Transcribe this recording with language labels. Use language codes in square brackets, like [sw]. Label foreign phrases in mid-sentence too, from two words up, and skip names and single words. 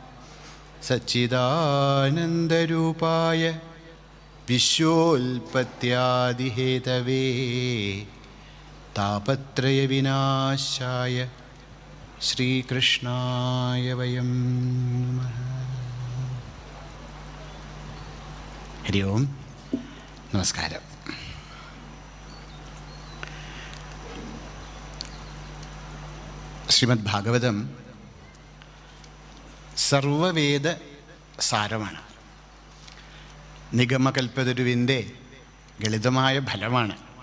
[sa] सच्चिदानन्दरूपाय विश्वोल्पत्यादिहेतवे तापत्रयविनाशाय श्रीकृष्णाय वयं नमः। हरि ओം, [ml] നമസ്കാരം. ശ്രീമദ് ഭാഗവതം സർവവേദ സാരമാണ്. നിഗമകൽപ്പതരുവിൻ്റെ ലളിതമായ ഫലമാണ്.